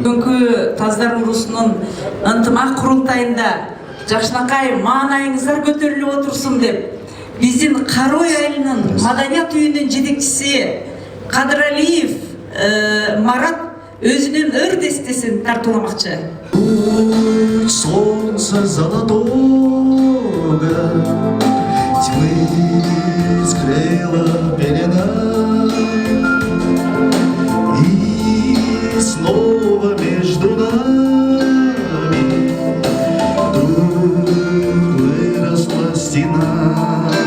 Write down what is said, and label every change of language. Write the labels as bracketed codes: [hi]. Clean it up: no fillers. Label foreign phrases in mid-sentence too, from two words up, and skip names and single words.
[ky] Бүгүнкү таздар уурусунун ынтымак курултайында жакшынакай маанайыңыздар көтөрүлүп отурсун деп биздин Карой айылынын маданият үйүнүн жетекчиси Кадыралиев Марат өзүнүн өр дестесин тартууламакчы. [ru] Солнце золотого тьмы скрыла пелена, и снова между нами вдруг выросла стена.